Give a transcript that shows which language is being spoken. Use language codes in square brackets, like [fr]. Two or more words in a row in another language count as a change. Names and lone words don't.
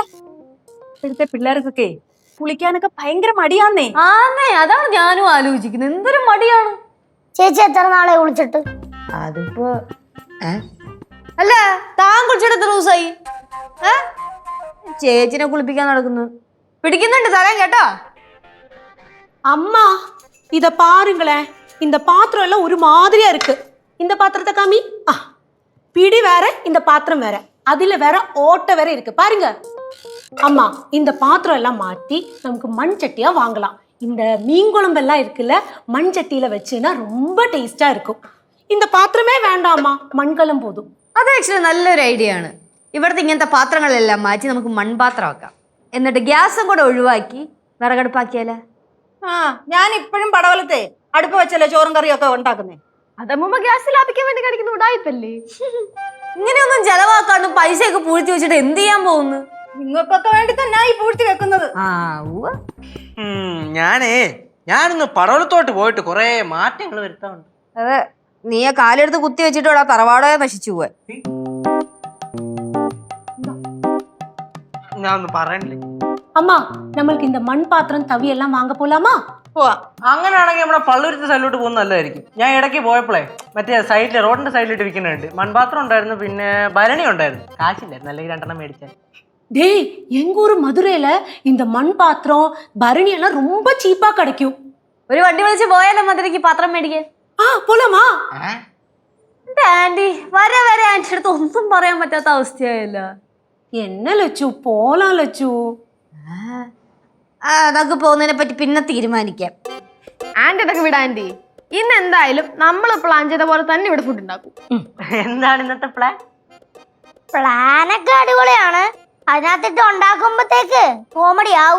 [ml] ഇപ്പോഴത്തെ പിള്ളേർക്കൊക്കെ കുളിക്കാനൊക്കെ ഭയങ്കര മടിയാന്നേ. ആന്നേ, അതാണ് ഞാനും ആലോചിക്കുന്നത്. എന്തൊരു മടിയാണ്. ചേച്ചി എത്ര നാളെ കുളിച്ചിട്ട്? അതിപ്പോ അല്ല, താൻ കുളിച്ചിട്ട് എത്ര ദിവസമായി? ചേച്ചിനെ കുളിപ്പിക്കാൻ നടക്കുന്നു. പിടിക്കുന്നുണ്ട് തലം കേട്ടോ. [ta] அம்மா இத பாருங்களேன், இந்த பாத்திரம் எல்லாம் ஒரு மாதிரியா இருக்கு. இந்த பாத்திரத்தை காமி. பிடி வேற, இந்த பாத்திரம் வேற, அதுல வேற ஓட்டை வேற இருக்கு பாருங்க. அம்மா இந்த பாத்திரம் எல்லாம் மாட்டி நமக்கு மண் சட்டியா வாங்கலாம். இந்த மீன் குழம்பெல்லாம் இருக்குல்ல, மண் சட்டியில வச்சுன்னா ரொம்ப டேஸ்டா இருக்கும். இந்த பாத்திரமே வேண்டாம்மா, மண்கலம் போதும். [ml] അത് ആക്ച്വലി നല്ലൊരു ഐഡിയ ആണ്. ഇവിടുത്തെ ഇങ്ങനത്തെ പാത്രങ്ങളെല്ലാം മാറ്റി നമുക്ക് മൺപാത്രമാക്കാം. എന്നിട്ട് ഗ്യാസും കൂടെ ഒഴിവാക്കി വിറകടുപ്പാക്കിയാലേ. ഞാൻ ഇപ്പോഴും പടവലത്തെ അടുപ്പ് വെച്ചല്ലേ ചോറും കറിയും ഒക്കെ ഉണ്ടാക്കുന്നേ. അതമ്മ ഗ്യാസ് ലാഭിക്കാൻ വേണ്ടി കാണിക്കുന്ന ഉടായിപ്പല്ലേ. ഇങ്ങനെയൊന്നും ചെലവാക്കാണ്ട് പൈസയൊക്കെ പൂഴ്ത്തി വെച്ചിട്ട് എന്ത് ചെയ്യാൻ പോകുന്നു? നിങ്ങൾക്കൊക്കെ വേണ്ടി തന്നെ ഈ പൂഴ്ത്തി വെക്കുന്നത്. ഞാനൊന്ന് പടവലത്തോട്ട് പോയിട്ട് കുറെ മാറ്റങ്ങൾ വരുത്താറുണ്ട്. അതെ, നീ ആ കാലെടുത്ത് കുത്തി വെച്ചിട്ടോടാ തറവാടേ നശിച്ചു പോവാൻ. ഞാൻ ഒന്നും പറയണില്ലേ. [ta] அம்மா நம்மளுக்கு இந்த மண் பாத்திரம் தவி எல்லாம் வாங்க போலாமா? [ml] പോവാ. അങ്ങനെയാണെങ്കിൽ നമ്മുടെ പള്ളുരുത്തി സൈഡിലോട്ട് പോകുന്നത് നല്ലതായിരിക്കും. ഞാൻ ഇടയ്ക്ക് പോയപ്പോഴേ മറ്റേ സൈഡിൽ റോഡിന്റെ സൈഡിലിട്ട് വിൽക്കുന്നുണ്ട്. മൺപാത്രം ഉണ്ടായിരുന്നു, പിന്നെ ഭരണി ഉണ്ടായിരുന്നു. കാശില്ലായിരുന്നു, അല്ലെങ്കിൽ 2 എണ്ണം മേടിച്ചാൽ. [ta] டேய், எங்க ஊர் மதுரையில இந்த மண் பாத்திரம் பரணி எல்லாம் ரொம்ப சீப்பா கிடைக்கும். [ml] ഒരു വണ്ടി വിളിച്ച് പോയാലോ മധുരയ്ക്ക് പാത്രം മേടിക്കാൻ? [ta] போலாமா? [ml] ആന്റി വരെ വരെ ആന്റി അടുത്ത് ഒന്നും പറയാൻ പറ്റാത്ത അവസ്ഥയായല്ല. [ta] என்ன லட்சு, போலாம் லட்சு. [ml] അതൊക്കെ പോകുന്നതിനെ പറ്റി പിന്നെ തീരുമാനിക്കാം. ആന്റി ഇതൊക്കെ വിടാ ആന്റി. ഇന്ന് എന്തായാലും നമ്മൾ പ്ലാൻ ചെയ്ത പോലെ തന്നെ ഇവിടെ ഫുഡ് ഉണ്ടാക്കും. എന്താണ് ഇന്നത്തെ പ്ലാൻ? പ്ലാനൊക്കെ അടിപൊളിയാണ്. അതിനകത്തിട്ട് ഉണ്ടാക്കുമ്പോഴത്തേക്ക് കോമഡി ആവും.